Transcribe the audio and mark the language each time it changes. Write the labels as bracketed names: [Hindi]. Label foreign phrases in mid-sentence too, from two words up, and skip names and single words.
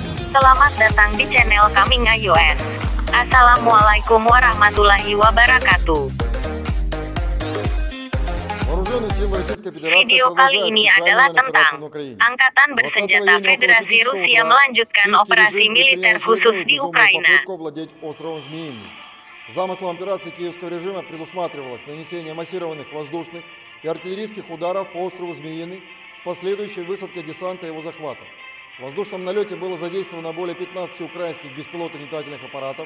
[Indonesian] Selamat datang di channel kami iOS. [Arabic] السلام عليكم ورحمة الله وبركاته. [Indonesian] Video kali ini adalah tentang Angkatan Bersenjata Federasi Rusia melanjutkan operasi militer khusus di Ukraina. [Russian] Замыслом операции киевского режима предусматривалось нанесение массированных воздушных и артиллерийских ударов по острову Змеиный с последующей высадкой десанта и его захвата. В воздушном налете было задействовано более 15 украинских беспилотных летательных аппаратов.